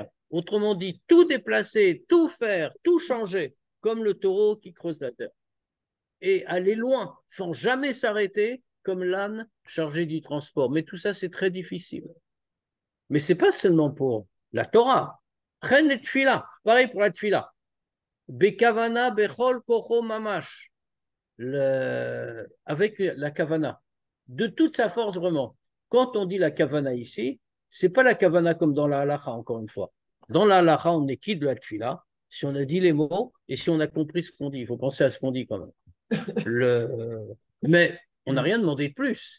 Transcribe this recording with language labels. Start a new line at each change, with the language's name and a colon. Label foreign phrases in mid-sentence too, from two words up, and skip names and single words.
French: Autrement dit, tout déplacer, tout faire, tout changer, comme le taureau qui creuse la terre. Et aller loin, sans jamais s'arrêter, comme l'âne chargé du transport. Mais tout ça, c'est très difficile. Mais ce n'est pas seulement pour la Torah.
Hebrew: וכן את תפילה,
French: pareil pour la tfila.
Hebrew: בכוונה בכל כחו ממש.
French: Avec la kavana, de toute sa force vraiment. Quand on dit la kavana ici, c'est pas la kavana comme dans la halacha, encore une fois. Dans la halacha, on est quitte de la tfila, si on a dit les mots et si on a compris ce qu'on dit. Il faut penser à ce qu'on dit quand même. Mais on n'a rien demandé de plus.